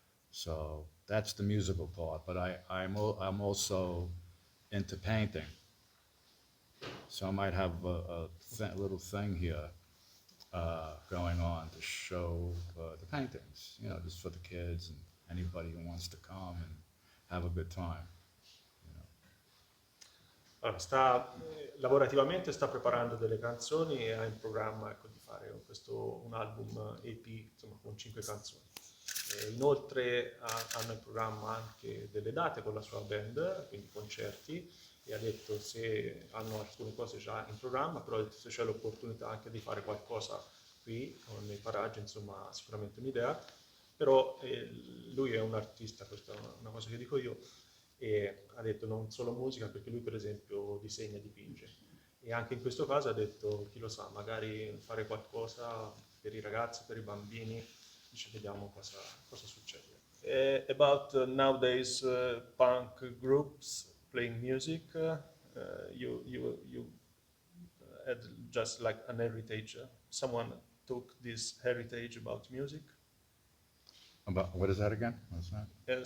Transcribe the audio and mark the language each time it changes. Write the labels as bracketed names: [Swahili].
[English] So that's the musical part. But I'm also into painting, so I might have a little thing here going on to show the paintings, just for the kids and anybody who wants to come and have a good time. [Italian] Allora, lavorativamente sta preparando delle canzoni e ha in programma, ecco, di fare un album EP, insomma, con 5 canzoni. Inoltre hanno in programma anche delle date con la sua band, quindi concerti, e ha detto se hanno alcune cose già in programma, però se c'è l'opportunità anche di fare qualcosa qui, nei paraggi, insomma, sicuramente un'idea. Però lui è un artista, questa è una cosa che dico io, e ha detto non solo musica, perché lui per esempio disegna, dipinge. E anche in questo caso ha detto, chi lo sa, magari fare qualcosa per i ragazzi, per i bambini, dice vediamo cosa succede. [English] About nowadays punk groups playing music, you had just like an heritage. Someone took this heritage about music. About what is that again? What's that?